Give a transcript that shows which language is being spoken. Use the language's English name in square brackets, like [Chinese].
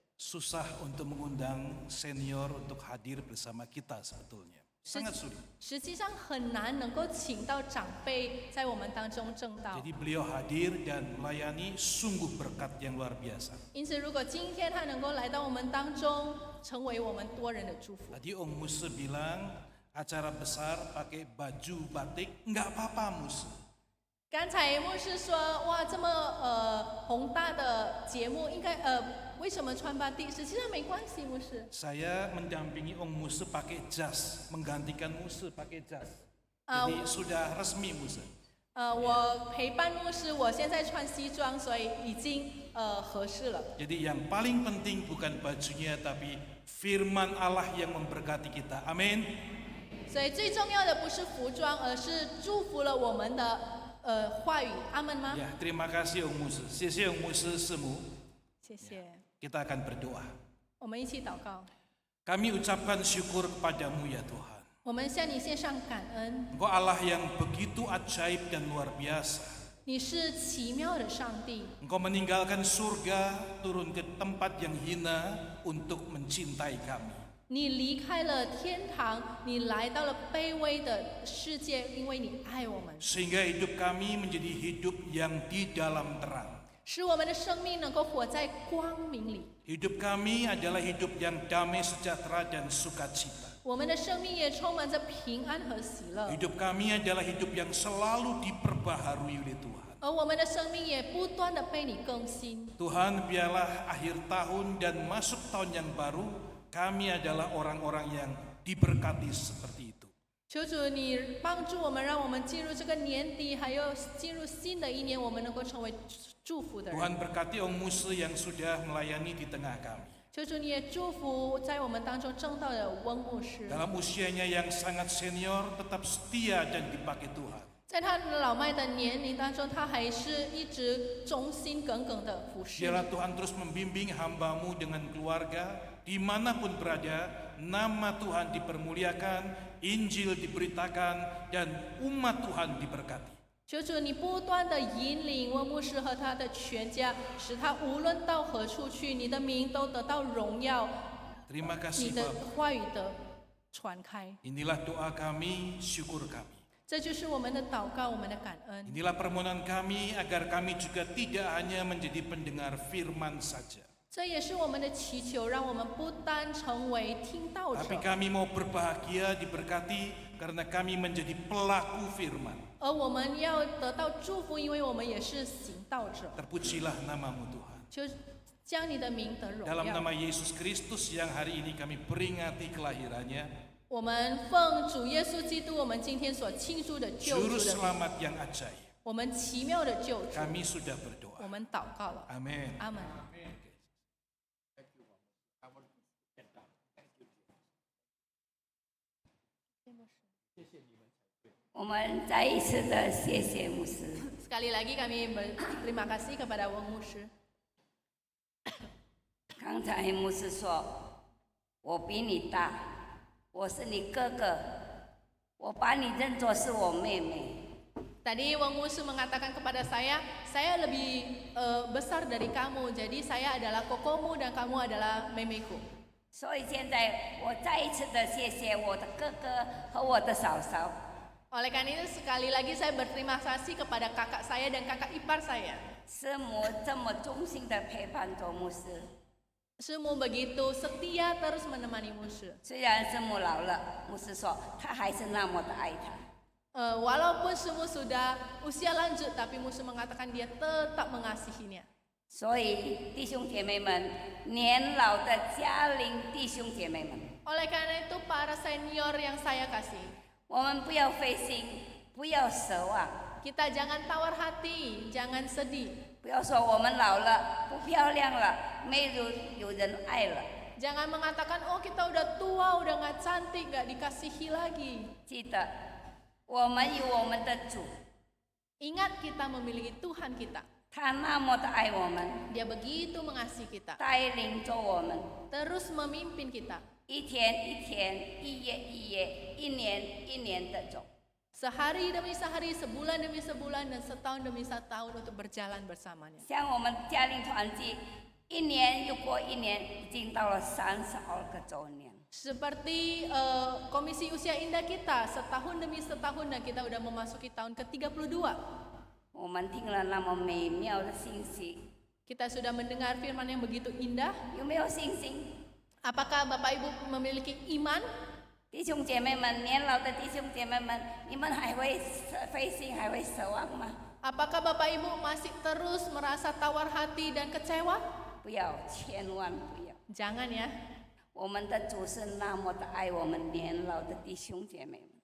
[Indonesian] Susah untuk mengundang senior untuk hadir bersama kita sebetulnya. Sangat sulit. [Chinese] 实际上很难能够请到长辈在我们当中正道。 [Indonesian] Jadi beliau hadir dan melayani sungguh berkat yang luar biasa. [Chinese] 因此，如果今天他能够来到我们当中，成为我们多人的祝福。 [Indonesian] Tadi Om Muse bilang acara besar pakai baju batik, nggak apa-apa Muse. [Chinese] 刚才牧师说，哇，这么宏大的节目，应该为什么穿巴蒂？实际上没关系，牧师。 [Indonesian] Saya mendampingi Om Muse pakai jas, menggantikan Muse pakai jas. Jadi sudah resmi Muse. [Chinese] 我陪伴牧师，我现在穿西装，所以已经合适了。 [Indonesian] Jadi yang paling penting bukan bajunya tapi firman Allah yang memberkati kita. Amin. [Chinese] 所以最重要的不是服装，而是祝福了我们的话语。阿门吗？ [Indonesian] Ya, terima kasih Ong Musi. [Chinese] 谢谢 Ong Musi Semu. 谢谢。 [Indonesian] Kita akan berdoa. [Chinese] 我们一起祷告。 [Indonesian] Kami ucapkan syukur kepadamu ya Tuhan. [Chinese] 我们向你献上感恩， [Indonesian] Engkau Allah yang begitu ajaib dan luar biasa. [Chinese] 你是奇妙的上帝， [Indonesian] Engkau meninggalkan surga, turun ke tempat yang hina untuk mencintai kami. [Chinese] 你离开了天堂，你来到了卑微的世界，因为你爱我们， [Indonesian] Sehingga hidup kami menjadi hidup yang di dalam terang. [Chinese] 使我们的生命能够活在光明里。 [Indonesian] Hidup kami adalah hidup yang damai, sejahtera, dan sukacita. [Chinese] 我们的生命也充满着平安和喜乐， [Indonesian] Hidup kami adalah hidup yang selalu diperbaharui oleh Tuhan. [Chinese] 而我们的生命也不断的被你更新。 [Indonesian] Tuhan, biarlah akhir tahun dan masuk tahun yang baru, kami adalah orang-orang yang diberkati seperti itu. [Chinese] 求主你帮助我们，让我们进入这个年底，还有进入新的一年，我们能够成为祝福的人。 [Indonesian] Tuhan berkati Ong Musi yang sudah melayani di tengah kami. [Chinese] 求主你也祝福在我们当中正道的翁牧师， [Indonesian] Dalam usianya yang sangat senior, tetap setia dan dipakai Tuhan. [Chinese] 在他老迈的年龄当中，他还是一直忠心耿耿的服侍。 [Indonesian] Biarlah Tuhan terus membimbing hamba-Mu dengan keluarga, dimanapun berada, nama Tuhan dipermuliakan, Injil diberitakan, dan umat Tuhan diberkati. [Chinese] 求主你不断的引领翁牧师和他的全家，使他无论到何处去，你的名都得到荣耀， [Indonesian] Terima [Chinese] 你 [Indonesian] kasih [Chinese] 的 [Indonesian] Bapak. [Chinese] 话语的传开。 [Indonesian] Inilah doa kami, syukur kami. [Chinese] 这就是我们的祷告，我们的感恩。 [Indonesian] Inilah permohonan kami agar kami juga tidak hanya menjadi pendengar firman saja. [Chinese] 这也是我们的祈求，让我们不单成为听道者， [Indonesian] Tapi kami mau berbahagia diberkati karena kami menjadi pelaku firman. [Chinese] 而我们要得到祝福，因为我们也是行道者。 [Indonesian] Terpujilah namamu Tuhan. [Chinese] 求将你的名得荣 [Indonesian] Dalam [Chinese] 耀。 [Indonesian] nama Yesus Kristus yang hari ini kami peringati kelahirannya, [Chinese] 我们奉主耶稣基督，我们今天所庆祝的救 [Indonesian] Juru [Chinese] 主的名， [Indonesian] Selamat yang ajaib. [Chinese] 我们奇妙的救主， [Indonesian] Kami sudah [Chinese] 我 [Indonesian] berdoa. [Chinese] 们祷告了。 [Indonesian] Amin. [Chinese] 阿门。我们再一次的谢谢牧师。 [Indonesian] Sekali lagi kami berterima kasih kepada Wong牧师。 [Chinese] 刚才牧师说，我比你大，我是你哥哥，我把你认作是我妹妹。 [Indonesian] Tadi Wong牧师mengatakan kepada saya lebih besar dari kamu, jadi saya adalah kokomu dan kamu adalah memeku. [Chinese] 所以现在我再一次的谢谢我的哥哥和我的嫂嫂。 [Indonesian] Oleh karena itu sekali lagi saya berterima kasih kepada kakak saya dan kakak ipar saya. [Chinese] 师母这么忠心的陪伴着牧师， [Indonesian] 师母begitu setia terus menemani 牧师。 [Chinese] 虽然师母老了，牧师说他还是那么的爱他。 [Indonesian] Walaupun 师母 sudah usia lanjut, tapi 牧师 mengatakan dia tetap mengasihinya. [Chinese] 所以弟兄姐妹们，年老的家龄弟兄姐妹们， [Indonesian] Oleh karena itu para senior yang saya kasih, [Chinese] 我们不要灰心，不要奢望， [Indonesian] kita jangan tawar hati, jangan sedih. [Chinese] 不要说我们老了不漂亮了，没有人爱了。 [Indonesian] Jangan mengatakan, oh kita udah tua, udah nggak cantik, nggak dikasihi lagi. [Chinese] 记得，我们有我们的主， [Indonesian] Ingat kita memiliki Tuhan kita. [Chinese] 他那么的爱我们， [Indonesian] Dia begitu mengasihi kita. [Chinese] 带领着我们， [Indonesian] Terus memimpin kita. [Chinese] 一天一天，一夜一夜，一年一年的走。 [Indonesian] Sehari demi sehari, sebulan demi sebulan, dan setahun demi setahun untuk berjalan bersamanya. [Chinese] 像我们家庭团契，一年又过一年，已经到了32个周年。 [Indonesian] Seperti Komisi Usia Indah kita, setahun demi setahun dan kita udah memasuki tahun ke-32. [Chinese] 我们听了那么美妙的信息， [Indonesian] Kita sudah mendengar firman yang begitu indah. [Chinese] 有没有信心？ [Indonesian] Apakah Bapak Ibu memiliki iman? [Chinese] 弟兄姐妹们，年老的弟兄姐妹们，你们还会灰心，还会奢望吗？ [Indonesian] Apakah Bapak Ibu masih terus merasa tawar hati dan kecewa? [Chinese] 不要，千万不要。 [Indonesian] Jangan ya. [Chinese] 我们的主是那么的爱我们年老的弟兄姐妹们。